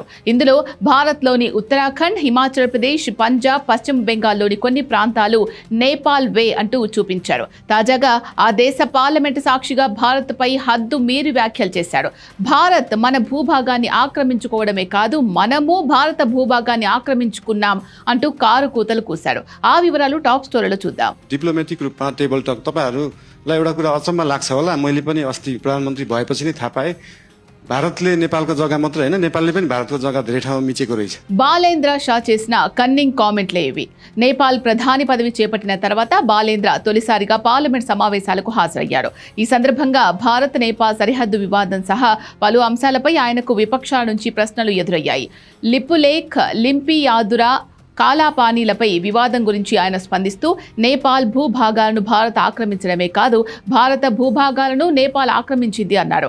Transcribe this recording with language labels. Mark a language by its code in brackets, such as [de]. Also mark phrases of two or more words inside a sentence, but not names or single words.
[te] ఇందులో భారత్లోని ఉత్తరాఖండ్, హిమాచల్ ప్రదేశ్, పంజాబ్, పశ్చిమ బెంగాల్లోని కొన్ని ప్రాంతాలు నేపాల్ వే అంటూ చూపించారు. తాజాగా ఆ దేశ పార్లమెంటు సాక్షిగా భారత్పై హద్దు మీరి వ్యాఖ్యలు చేశాడు. భారత్ మన భూభాగాన్ని ఆక్రమించుకోవడమే కాదు, మనము భారత భూభాగాన్ని ఆక్రమించుకున్నాం అంటూ కారు కూతలు కూశాడు. ఆ వివరాలు టాప్ స్టోరీలో చూద్దాం. [ne] डिप्लोमेटिक रूपमा [en] table talk [ne] तपाईहरुलाई एउटा कुरा अचम्म लाग्छ होला, मैले पनि अस्ति प्रधानमन्त्री भएपछि नै थाहा पाएँ भारतले नेपालको जग्गा मात्र हैन, नेपालले पनि भारतको जग्गा धेरै ठाउँमा मिचेको रहेछ. [te] బాలేంద్ర షా చేసిన కన్నింగ్ కామెంట్లే ఇవి. నేపాల్ ప్రధాని పదవి చేపట్టిన తర్వాత బాలేంద్ర తొలిసారిగా పార్లమెంట్ సమావేశాలకు హాజరయ్యాడు. ఈ సందర్భంగా భారత్ నేపాల్ సరిహద్దు వివాదం సహా పలు అంశాలపై ఆయనకు విపక్షాల నుంచి ప్రశ్నలు ఎదురయ్యాయి. లిపులేఖ్, లింపియాదురా, కాలాపానీలపై వివాదం గురించి ఆయన స్పందిస్తూ నేపాల్ భూభాగాలను భారత్ ఆక్రమించడమే కాదు, భారత భూభాగాలను నేపాల్ ఆక్రమించింది అన్నారు.